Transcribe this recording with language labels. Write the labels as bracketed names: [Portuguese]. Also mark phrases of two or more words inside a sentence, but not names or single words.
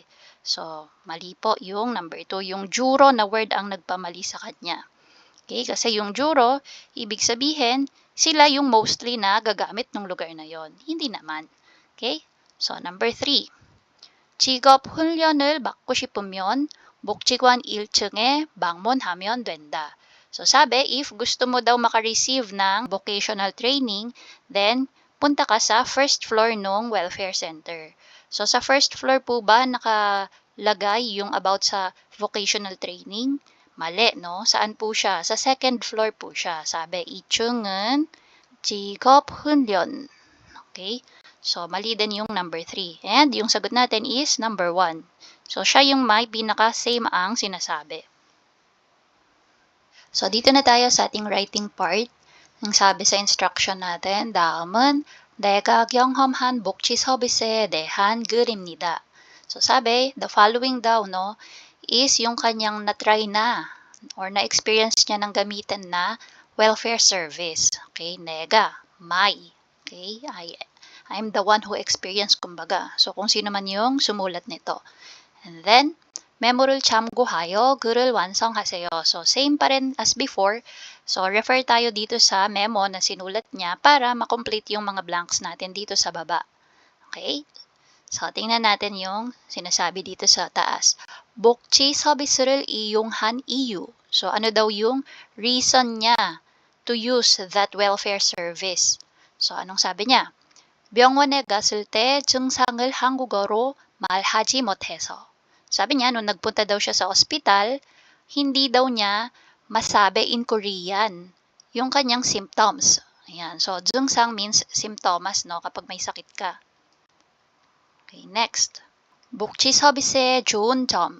[Filipino] So, mali po yung number 2. Yung juro na word ang nagpamali sa kanya. Okay? Kasi yung juro, ibig sabihin, sila yung mostly na gagamit ng lugar na yon. Hindi naman. Okay? So, number 3. [Korean] 직업 훈련을 받고 싶으면 복지관 1층에 방문하면 된다. [Filipino] So, sabi, if gusto mo daw makareceive ng [English] vocational training, [Filipino] then punta ka sa [English] first floor [Filipino] ng [English] welfare center. [Filipino] So, sa [English] first floor [Filipino] po ba nakalagay yung about sa [English] vocational training? [Filipino] Mali, no? Saan po siya? Sa second floor po siya. Sabi, [Korean] 2층은 직업훈련. [Filipino] Okay? So, mali din yung number 3. And yung sagot natin is number 1. So, siya yung may pinaka-same ang sinasabi. So, dito na tayo sa ating writing part. Ang sabi sa instruction natin, [Korean] 다음은 내가 경험한 복지 서비스에 대한 글입니다. [Filipino] So, sabi, [English] the following [Filipino] daw, no, is yung kanyang na-try na or na-experience niya ng gamitin na [English] welfare service. Okay, 내가, my. Okay, I'm the one who experienced, [Filipino] kumbaga. So, kung sino man yung sumulat nito. [English] And then, [Korean] 메모를 참고하여 글을 완성하세요. [Filipino] So, same pa rin as before. So, refer tayo dito sa memo na sinulat niya para makomplete yung mga blanks natin dito sa baba. Okay? So, tingnan natin yung sinasabi dito sa taas. [Korean] 복지 서비스를 이용한 이유. [Filipino] So, ano daw yung reason niya [English] to use that welfare service? [Filipino] So, anong sabi niya? [Korean] 병원에 갔을 때 증상을 한국어로 말하지 못해서. [Filipino] Sabi niya, nung nagpunta daw siya sa ospital, hindi daw niya masabi [English] in Korean [Filipino] yung kanyang symptoms. Ayan. So, [English] 증상 means symptoms, no? [Filipino] Kapag may sakit ka. [English] Okay, next. [Korean] 복지 서비스의 좋은 점.